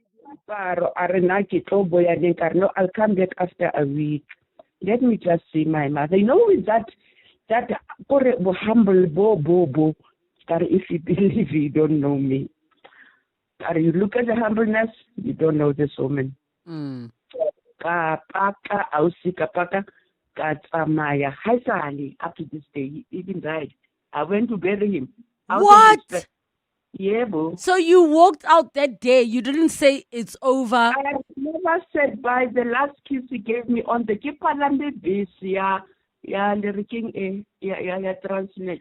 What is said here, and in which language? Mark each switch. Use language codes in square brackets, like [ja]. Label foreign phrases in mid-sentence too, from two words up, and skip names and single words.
[en] I'll come back after a week. Let me just see my mother. With that humble bo. If you believe you don't know me. You look at the humbleness, you don't know this woman. [st] Ka paka ausi ka paka ka tsamaya haisale [en] up to this day. He even died. I went to bury him. What? Yeah, boo. So you walked out that day. You didn't say it's over. I never said bye. The last kiss he gave me on the Kipalambe base, yeah, lyriking, yeah, translate.